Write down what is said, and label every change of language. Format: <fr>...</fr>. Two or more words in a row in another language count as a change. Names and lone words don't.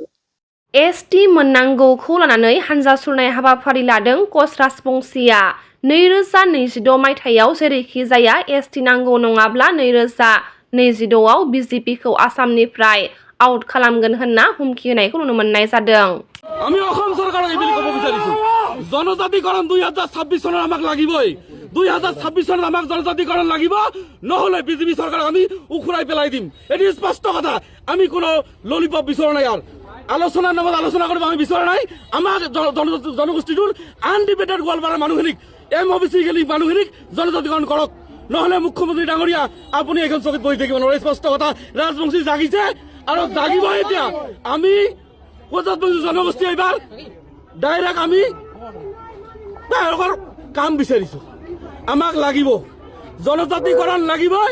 <brx>एसटि मोननांगौखौ लानानै हानजा सुरनाय हाबाफारि लादों कच राजबंसिया 2026 मायथाइयाव जेरैखि जाया एसटि नांगौ नङाब्ला 2026आव बिजेपिखौ आसामनिफ्राय आउट खालामगोन होनना हुमखि होनायखौ नुनो मोननाय जादों।</brx> <as>আমি অসম চৰকাৰক এই বুলি ক'ব বিচাৰিছো জনজাতিকৰণ 2026 চনত আমাক লাগিবই 2026 চনত আমাক জনজাতিকৰণ লাগিব নহলে বিজেপি চৰকাৰক আমি উখুৰাই পেলাই দিম এটি স্পষ্ট কথা আমি কোনো ললিপপ বিচৰা নাই আর আলোচনার নামত আলোচনা কৰিব আমি বিচৰা নাই আমাৰ জনগোষ্ঠীটোৰ আনডিবেটেড গোৱালপাৰাৰ মানুহখিনিক এমঅবিচি গেলি মানুহখিনিক জনজাতিকৰণ কৰক নহলে মুখ্যমন্ত্ৰী ডাঙৰীয়া আপুনি এখন চকীত বহি থাকিব নোৱাৰে স্পষ্ট কথা ৰাজবংশী জাগিছে আৰু জাগিব এতিয়া আমি জনগোষ্ঠী এবাৰ ডাইৰেক্ট আমি তেওঁলোকৰ কাম বিচাৰিছো আমাক লাগিব জনজাতিকৰণ লাগিবই</as>